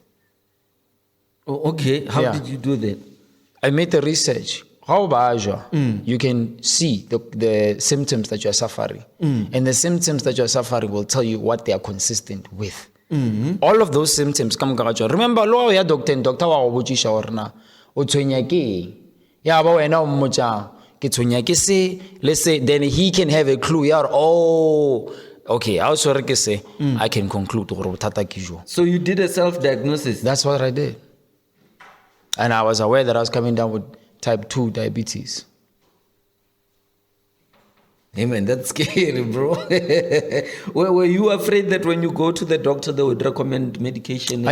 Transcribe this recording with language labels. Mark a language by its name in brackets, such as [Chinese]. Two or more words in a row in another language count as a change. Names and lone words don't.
[English] Oh, okay. How did you do that? I made the research. How about you can see the symptoms that you are suffering. And the symptoms that you are suffering will tell you what they are consistent with. All of those symptoms come. Remember, [Northern Sotho] lo ya doctor wa go botšiša gore na o tshwenya ke ya ba wena o mmotša ke tshwenya ke se le se, [English] then he can have a clue. Okay, I also say I can conclude [Northern Sotho] gore bothata ke jo. [English] So you did a self-diagnosis? That's what I did. And I was aware that I was coming down with type 2 diabetes. Hey man, that's scary, bro. Were you afraid that when you go to the doctor, they would recommend medication?